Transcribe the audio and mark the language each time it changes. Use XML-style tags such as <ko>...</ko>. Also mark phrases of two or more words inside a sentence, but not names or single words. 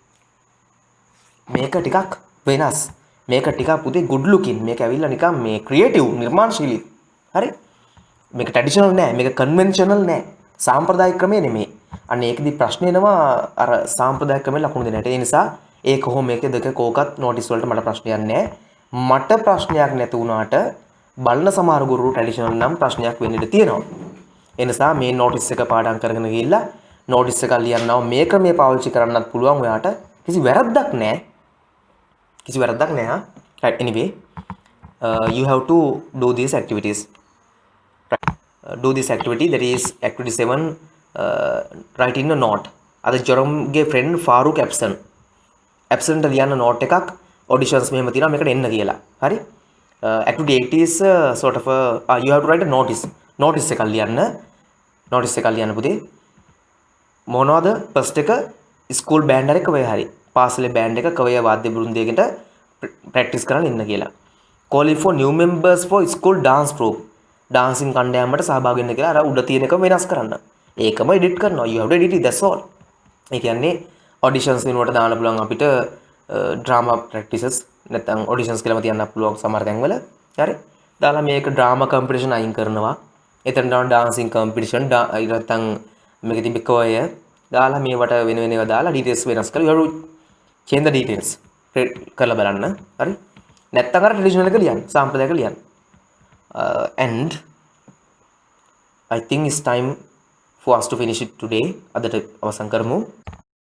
<si>මේක ටිකක් වෙනස්. මේක ටිකක් පුතේ</si> <en>good looking.</en> <si>මේක ඇවිල්ලා නිකන් මේ creative නිර්මාණශීලී. හරි? මේක traditional නෑ. මේක conventional නෑ. සාම්ප්‍රදායික ක්‍රමය නෙමෙයි. අන්න ඒකෙදි ප්‍රශ්නේ එනවා අර සාම්ප්‍රදායික ක්‍රමෙ ලකුණු දෙන්නට. ඒ නිසා ඒ කොහොම මේක දෙක කෝකත් notice වලට මට ප්‍රශ්නයක් නෑ. මට ප්‍රශ්නයක් නැති වුණාට බලන සමහර ගුරු traditional නම් ප්‍රශ්නයක් වෙන්න ඉඩ තියෙනවා. ඒ නිසා මේ notice එක පාඩම් කරගෙන ගිහිල්ලා notice එක ලියන්නව මේ ක්‍රමයේ පාවිච්චි කරන්නත් පුළුවන් ඔයාට. කිසි වැරද්දක් නෑ. කිසි වැරද්දක් නෑ.</si> <en>Right, anyway, you have to do these activities. Do this activity, that is activity 7, write in a note.</en> <si>අද ජොරම්ගේ friend ෆාරුක් absent ලියන්න note එකක් auditions මෙහෙම තියෙනවා මේකට එන්න කියලා. හරි?</si> <en>Activity 8 is sort of you have to write a notice</en> <si>එකක් ලියන්න පුතේ. මොනවද? first එක</si> <en>school band</en> <si>එක කවය හරි. පාසලේ band එක කවය වාද්‍ය බෘන්දයකට practice කරන්න ඉන්න කියලා.</si> <en>calling for new members for school dance group.</en> <si>ඩාන්සින් කණ්ඩායමට සහභාගී වෙන්න කියලා අර උඩ තියෙන එක වෙනස් කරන්න. ඒකම edit කරනවා.</si> <en>You have to edit it, that's all.</en> <si>ඒ කියන්නේ auditions වෙනුවට දාන්න පුළුවන් අපිට</si> <en>drama practices</en> <si>නැත්නම් auditions කියලාම තියන්න පුළුවන් සමහර තැන්වල. හරි? දාලා මේක</si> <en>drama competition</en> <si>අයින් කරනවා. එතන දාන</si> <en>dancing competition</en> <si>නැත්නම් මේක තිබෙ choir දාලා මේවට වෙන වෙනව දාලා details වෙනස් කරලා</si> <en>you have to change the details.</en> <si>කරලා බලන්න. හරි? නැත්නම් අර traditional එක ලියන්න. සාම්ප්‍රදායික ලියන්න.</si> <en>And I think it's time for us to finish it today.</en> <si>අදට අවසන් කරමු.</si>